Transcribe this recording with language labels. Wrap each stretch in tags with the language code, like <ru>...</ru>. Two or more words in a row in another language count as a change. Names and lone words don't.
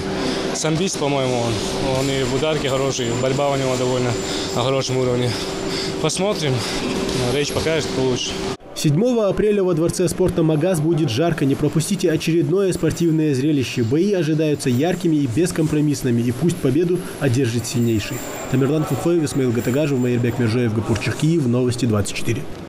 <ru>Самбист, по-моему, он и в ударке хороший, борьба у него довольно на хорошем уровне. Посмотрим, речь покажет, кто лучше. 7 апреля во Дворце спорта Магаз будет жарко. Не пропустите очередное спортивное зрелище. Бои ожидаются яркими и бескомпромиссными. И пусть победу одержит сильнейший. Тамерлан Фуфоев, Исмаил Гатагажев, Майербек Межоев, Гапурчик, Киев. Новости 24.</ru>